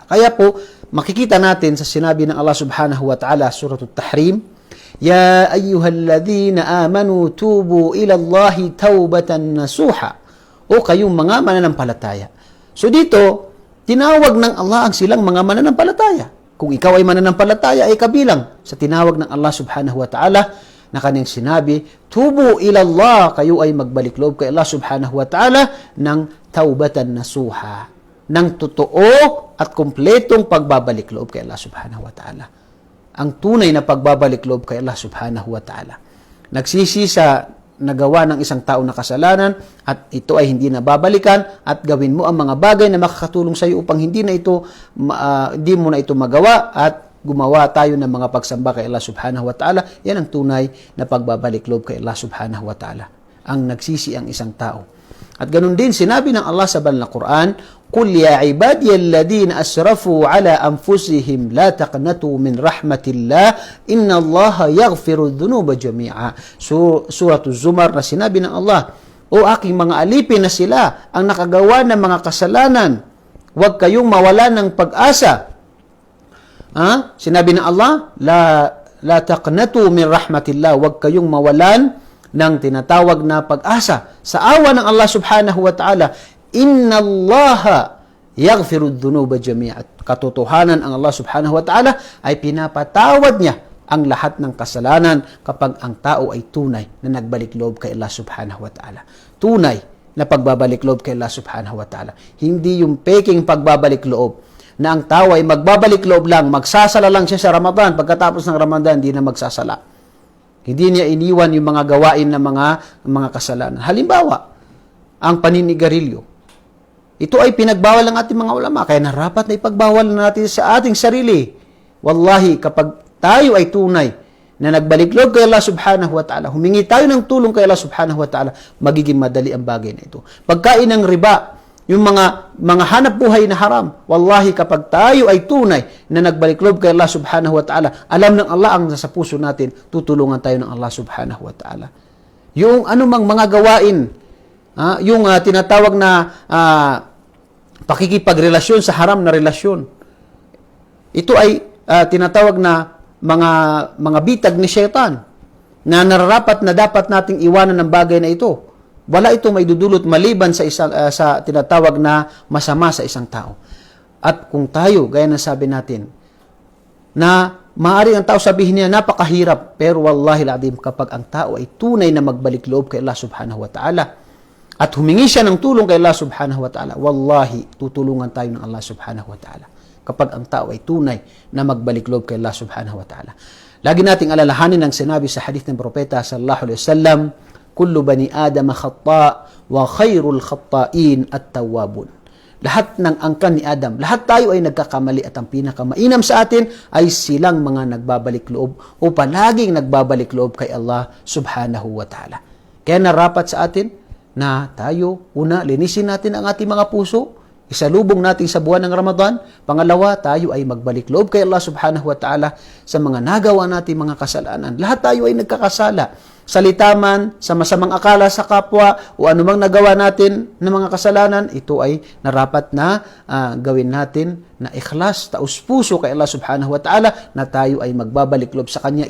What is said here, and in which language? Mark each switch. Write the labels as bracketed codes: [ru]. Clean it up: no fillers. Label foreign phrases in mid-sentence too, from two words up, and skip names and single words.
[tl] Kaya po, makikita natin sa sinabi ng [ar] Allah سبحانه وتعالى, Suratul Tahrim, يا أيها الذين آمنوا توبوا إلى الله توبة نصوحا. [tl] O kayong mga mananampalataya. So dito, tinawag ng Allah ang silang mga mananampalataya. Kung ikaw ay mananampalataya, ay kabilang sa tinawag ng Allah [ar] سبحانه وتعالى [tl] na kanyang sinabi, [ar] توبوا إلى الله, [tl] kayo ay magbalik loob kay Allah [ar] سبحانه وتعالى [tl] ng [ar] توبة نصوحا, [tl] ng totoo at kumpletong pagbabalik loob kay Allah [ar] سبحانه وتعالى. [tl] Ang tunay na pagbabalik loob kay Allah [ar] سبحانه وتعالى. [tl] Nagsisi sa nagawa ng isang tao na kasalanan at ito ay hindi na babalikan at gawin mo ang mga bagay na makakatulong sa iyo upang hindi mo na ito magawa at gumawa tayo ng mga pagsamba kay Allah [ar] سبحانه وتعالى. [tl] Yan ang tunay na pagbabalik loob kay Allah [ar] سبحانه وتعالى. [tl] Ang nagsisi ang isang tao. At ganun din sinabi ng Allah sa banal na Quran, [ar] "قل يا عبادي الذين أسرفوا على أنفسهم لا تقنطوا من رحمة الله إن الله يغفر الذنوب جميعا." [tl] Suratul Zumar na sinabi ng Allah, "O aking mga alipin na sila ang nakagawa ng mga kasalanan, huwag kayong mawala ng pag-asa." Sinabi ng [ar] Allah, لا تقنطوا من رحمة الله, [tl] huwag kayong mawalan ng tinatawag na pag-asa sa awa ng Allah [ar] سبحانه وتعالى. إن الله يغفر الذنوب جميعا. [tl] Katotohanan ang Allah [ar] سبحانه وتعالى [tl] ay pinapatawad niya ang lahat ng kasalanan kapag ang tao ay tunay na nagbalik loob kay Allah [ar] سبحانه وتعالى. [tl] Tunay na pagbabalik loob kay Allah [ar] سبحانه وتعالى. [tl] Hindi yung peking pagbabalik loob na ang tao ay magbabalik loob lang, magsasala lang siya sa Ramadan, pagkatapos ng Ramadan, hindi na magsasala. Hindi niya iniwan yung mga gawain ng mga kasalanan. Halimbawa, ang paninigarilyo. Ito ay pinagbawal ng ating mga ulama, kaya narapat na ipagbawal natin sa ating sarili. Wallahi, kapag tayo ay tunay na nagbalik loob kay Allah [ar] سبحانه وتعالى, [tl] humingi tayo ng tulong kay Allah [ar] سبحانه وتعالى, [tl] magiging madali ang bagay na ito. Pagkain ng riba, yung mga hanap buhay na haram, wallahi kapag tayo ay tunay na nagbalik loob kay Allah [ar] سبحانه وتعالى, [tl] alam ng Allah ang nasa puso natin, tutulungan tayo ng Allah [ar] سبحانه وتعالى. [tl] Yung anumang mga gawain, yung tinatawag na pakikipagrelasyon sa haram na relasyon, ito ay tinatawag na mga bitag ni Shaitan na nararapat na dapat nating iwanan ng bagay na ito. Wala ito may dudulot maliban sa tinatawag na masama sa isang tao. At kung tayo, gaya ng sabi natin, na maaari ang tao sabihin niya, napakahirap, pero [ar] والله العظيم, [tl] kapag ang tao ay tunay na magbalik loob kay Allah [ar] سبحانه وتعالى, [tl] at humingi siya ng tulong kay Allah [ar] سبحانه وتعالى, [tl] wallahi, tutulungan tayo ng Allah [ar] سبحانه وتعالى. [tl] Kapag ang tao ay tunay na magbalik loob kay Allah [ar] سبحانه وتعالى. [tl] Lagi nating alalahanin ang sinabi sa hadith ng propeta [ar] صلى الله عليه وسلم, كل بني آدم خطاء وخير الخطائين التوابون. [tl] Lahat ng angkan ni Adam, lahat tayo ay nagkakamali at ang pinakamainam sa atin ay silang mga nagbabalik loob o palaging nagbabalik loob kay Allah [ar] سبحانه وتعالى. [tl] Kaya narapat sa atin na tayo, una, linisin natin ang ating mga puso, isalubong natin sa buwan ng Ramadan. Pangalawa, tayo ay magbalik loob kay Allah [ar] سبحانه وتعالى [tl] sa mga nagawa natin mga kasalanan. Lahat tayo ay nagkakasala. Salita man, sa masamang akala sa kapwa, o anumang nagawa natin ng mga kasalanan, ito ay narapat na gawin natin na ikhlas, taus-puso kay Allah [ar] سبحانه وتعالى, [tl] na tayo ay magbabalik loob sa Kanya.